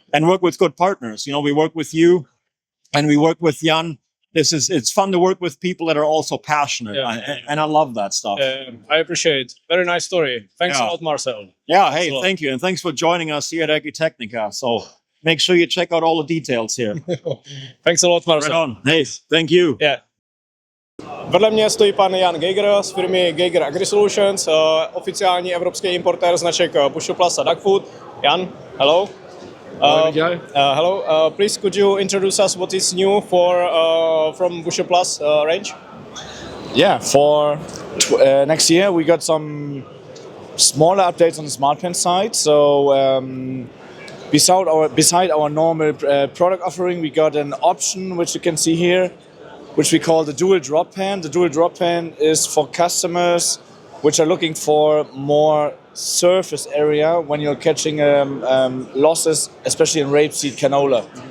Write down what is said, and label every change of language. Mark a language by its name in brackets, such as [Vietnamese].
[English] And work with good partners. We work with you and we work with Jan. It's fun to work with people that are also passionate. And I love that stuff. I appreciate it. Very nice story. Thanks a lot, Marcel. Yeah, hey, thank you. And thanks for joining us here at Agritechnica. So make sure you check out all the details here. Thanks a lot, Marcel. Right on. Hey, thank you. Yeah. [Czech] Vedle mě stojí pan Jan Geiger z firmy Geiger AgriSolutions, oficiální evropský importér značek Bushel Plus a Duck Food. [English] Jan, hello. Hello. Please, could you introduce us what is new from Bushel Plus range? Yeah, for next year we got some smaller updates on the smart pen side. So beside our normal product offering, we got an option which you can see here, which we call the dual drop pan. The dual drop pan is for customers which are looking for more surface area when you're catching losses, especially in rapeseed canola.